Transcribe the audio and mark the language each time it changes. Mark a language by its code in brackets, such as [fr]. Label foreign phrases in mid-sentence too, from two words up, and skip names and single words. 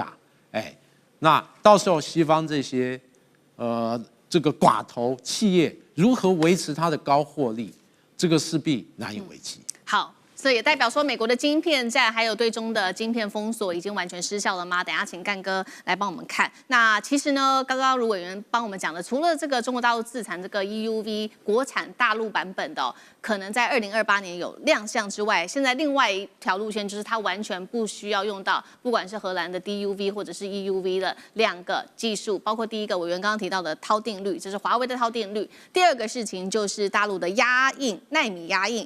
[zh] 那到時候西方這些這個寡頭企業如何維持它的高獲利，這個勢必難以為繼。好。所以也代表說，美國的晶片戰還有對中的晶片封鎖已經完全失效了嗎？等一下請幹哥來幫我們看。那其實呢，剛剛盧委員幫我們講的，除了這個中國大陸自產這個 EUV 國產大陸版本的可能在2028年有亮相之外，現在另外一條路線就是它完全不需要用到，不管是荷蘭的 DUV 或者是 EUV 的2個技術，包括第一個委員剛剛提到的陶定律，這是華為的陶定律。第二個事情就是大陸的壓印奈米壓印。